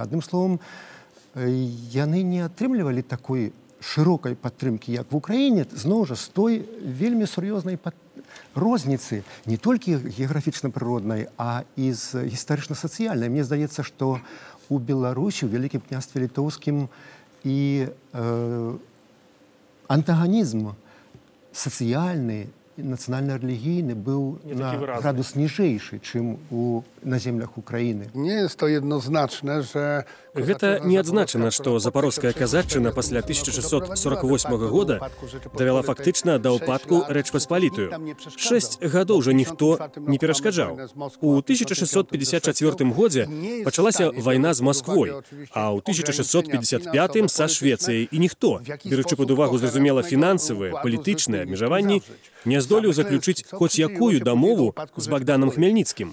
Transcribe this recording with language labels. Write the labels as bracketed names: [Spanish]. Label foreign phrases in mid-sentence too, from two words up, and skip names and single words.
[Belarusian] Адным словам, яны не атрымлівалі такой шырокай падтрымкі, як в Украіне, зноў жа, з той вельмі сур'ёзнай розніцы, не толькі геаграфічна-прыроднай, а і з гістарычна-сацыяльнай. Мне здаецца, што у Беларусі, у Вялікім княстве Літоўскім і антаганізм сацыяльны, нацыянальна-рэлігійны быў на градус ніжэйшы, чым на землях Украіны. [Polish] Nie jest to jednoznaczne, że [Belarusian] Гэта не адзначана, што запарожская казаччына пасля 1648 года давяла фактычна да ўпадку Рэч Паспалітую. 6 гадоў жа ніхто не перашкаджаў. У 1654 годзе пачалася вайна з Масквой, а ў 1655 са Швецыяй, і ніхто, беручы пад увагу зразумела фінансавыя, палітычныя абмежаванні, не здолеў заключыць хоць якую дамову з Богданом Хмельніцкім.